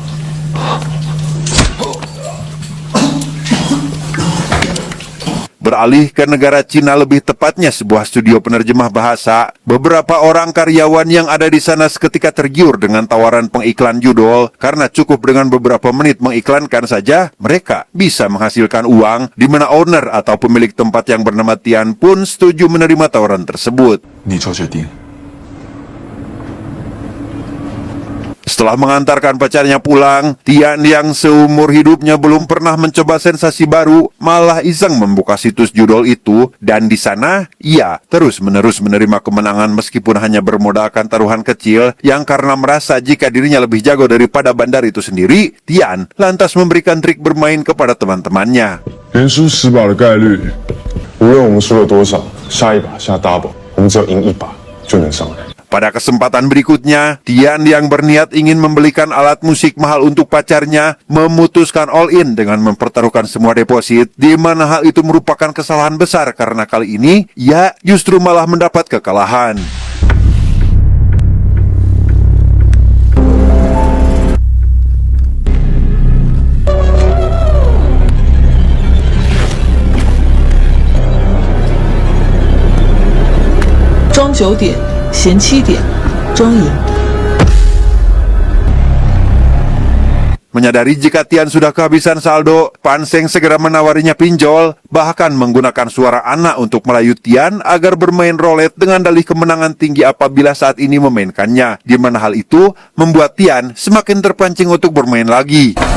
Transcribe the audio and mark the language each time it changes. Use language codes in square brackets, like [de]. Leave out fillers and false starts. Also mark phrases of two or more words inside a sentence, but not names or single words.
[id] Beralih ke negara Cina, lebih tepatnya sebuah studio penerjemah bahasa, beberapa orang karyawan yang ada di sana seketika tergiur dengan tawaran pengiklan judul karena cukup dengan beberapa menit mengiklankan saja mereka bisa menghasilkan uang, di mana owner atau pemilik tempat yang bernama Tian pun setuju menerima tawaran tersebut. [zh] 你做决定。 [id] Setelah mengantarkan pacarnya pulang, Tian yang seumur hidupnya belum pernah mencoba sensasi baru, malah iseng membuka situs judul itu, dan di sana ia terus-menerus menerima kemenangan meskipun hanya bermodalkan taruhan kecil, yang karena merasa jika dirinya lebih jago daripada bandar itu sendiri, Tian lantas memberikan trik bermain kepada teman-temannya. [zh] 连输10把的概率，无论我们输了多少，下一把下 double， 我们只要赢1把就能上来。 [id] Pada kesempatan berikutnya, Tian yang berniat ingin membelikan alat musik mahal untuk pacarnya memutuskan [en] all in [id] dengan mempertaruhkan semua deposit, di mana hal itu merupakan kesalahan besar karena kali ini ia justru malah mendapat kekalahan. [zh] 庄9点，闲7点，庄赢。 [id] Menyadari jika Tian sudah kehabisan saldo, Pan Seng segera menawarinya pinjol, bahkan menggunakan suara anak untuk merayu Tian agar bermain roulette dengan dalih kemenangan tinggi apabila saat ini memainkannya, di mana hal itu membuat Tian semakin terpancing untuk bermain lagi.